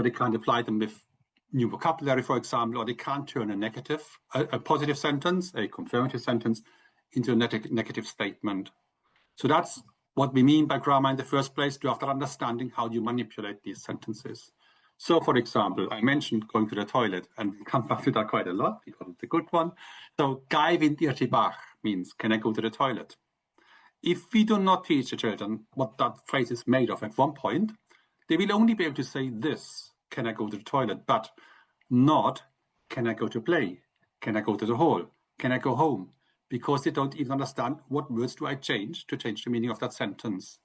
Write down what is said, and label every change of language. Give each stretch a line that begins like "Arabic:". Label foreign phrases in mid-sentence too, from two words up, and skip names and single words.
English: So they can't apply them with new vocabulary, for example, or they can't turn a positive sentence, a confirmative sentence, into a negative statement. So that's what we mean by grammar in the first place, to have that understanding how you manipulate these sentences. So, for example, I mentioned going to the toilet, and we come back to that quite a lot because it's a good one. So,
Welsh: "Ga i fynd i'r tŷ bach"
English: means, can I go to the toilet? If we do not teach the children what that phrase is made of at one point, they will only be able to say this, can I go to the toilet, but not, can I go to play? Can I go to the hall? Can I go home? Because they don't even understand what words do I change to change the meaning of that sentence.